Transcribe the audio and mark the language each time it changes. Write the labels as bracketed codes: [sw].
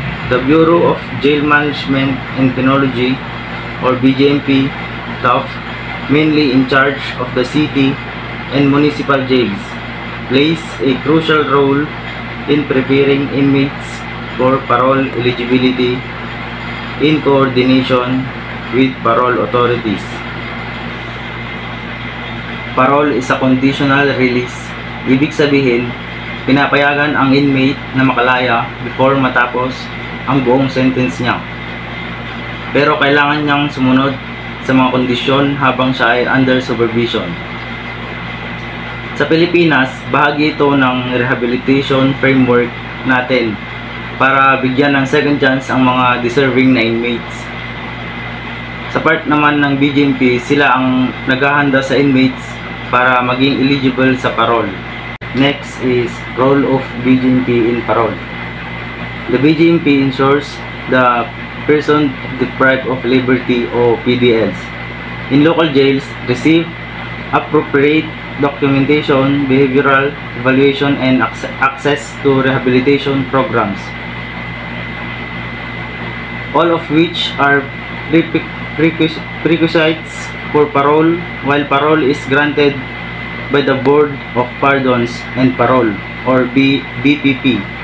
[en] The Bureau of Jail Management and Penology, or BJMP, staff, mainly in charge of the city and municipal jails, plays a crucial role in preparing inmates for parole eligibility in coordination with parole authorities. Parole is a conditional release. [tl] Ibig sabihin, pinapayagan ang inmate na makalaya before matapos ang buong sentence niya. Pero kailangan niyang sumunod sa mga kondisyon habang siya ay [en] under supervision. [tl] Sa Pilipinas, bahagi ito ng rehabilitation framework natin para bigyan ng [en] second chance [tl] ang mga deserving na inmates. Sa part naman ng BJMP, sila ang naghahanda sa inmates para maging eligible sa parole. [en] Next is role of BJMP in parole. The BJMP ensures the person deprived of liberty o PDLs in local jails receive appropriate documentation, behavioral evaluation, and access to rehabilitation programs, all of which are prerequisites for parole, while parole is granted by the Board of Pardons and Parole, or BPP.